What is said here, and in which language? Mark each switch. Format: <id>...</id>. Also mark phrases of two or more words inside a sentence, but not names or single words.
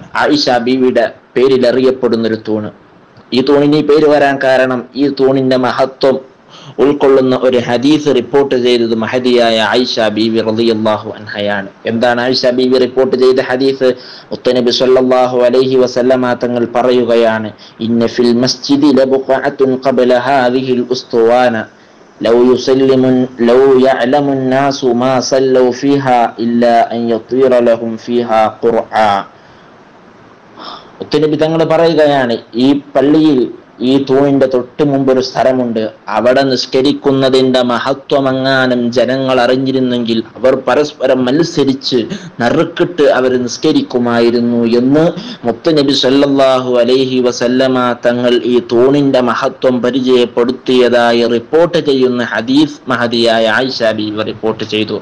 <ml>ആയിഷ ബീവിയുടെ പേരിൽ അറിയപ്പെടുന്ന ഒരു തൂണ്. ഈ തൂണിന് പേര് വരാൻ കാരണം ഈ തൂണിന്റെ മഹത്വം ഉൾക്കൊള്ളുന്ന ഒരു ഹദീസ് റിപ്പോർട്ട് ചെയ്തത് മഹദിയായ ആയിഷ ബീവി</ml> <ar>رضي الله عنها.</ar> <ml>എന്താണ് ആയിഷ ബീവി റിപ്പോർട്ട് ചെയ്ത ഹദീസ്?</ml> <ar>മുത്തുനബി صلى الله عليه وسلم</ar> <ml>തങ്ങൾ പറയുകയാണ്,</ml> <ar>إن في المسجد لبقعة قبل هذه الأسطوانة لو يعلم الناس ما صلوا فيها إلا أن يطير لهم فيها قرعا.</ar> <ml>മുത്തുനബി തങ്ങൾ പറയുകയാണ്, ഈ പള്ളിയിൽ ഈ തൂണിന്റെ തൊട്ട് മുമ്പ് ഒരു സ്ഥലമുണ്ട്. അവിടെ നിസ്കരിക്കുന്നതിന്റെ മഹത്വമെങ്ങാനും ജനങ്ങൾ അറിഞ്ഞിരുന്നെങ്കിൽ അവർ പരസ്പരം മത്സരിച്ച് നറുക്കിട്ട് അവർ നിസ്കരിക്കുമായിരുന്നു എന്ന് മുത്തുനബി</ml> <ar>صلى الله عليه وسلم</ar> <ml>തങ്ങൾ ഈ തൂണിന്റെ മഹത്വം പരിചയപ്പെടുത്തിയതായി റിപ്പോർട്ട് ചെയ്യുന്ന ഹദീസ് മഹദിയായ ആയിഷ ബീവി റിപ്പോർട്ട് ചെയ്തു.</ml>